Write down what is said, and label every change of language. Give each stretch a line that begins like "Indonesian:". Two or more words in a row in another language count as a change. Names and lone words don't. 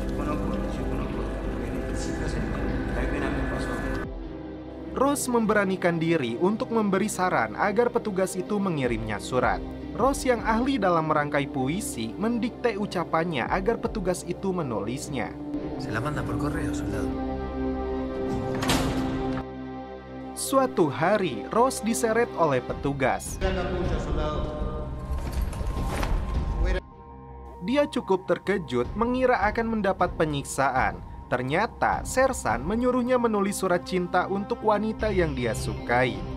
Indonesian: Ross memberanikan diri untuk memberi saran agar petugas itu mengirimnya surat. Ross yang ahli dalam merangkai puisi mendikte ucapannya agar petugas itu menulisnya.
Spanish: Se la manda por correo, soldado.
Indonesian: Suatu hari, Ross diseret oleh petugas. Dia cukup terkejut mengira akan mendapat penyiksaan. Ternyata, sersan menyuruhnya menulis surat cinta untuk wanita yang dia sukai.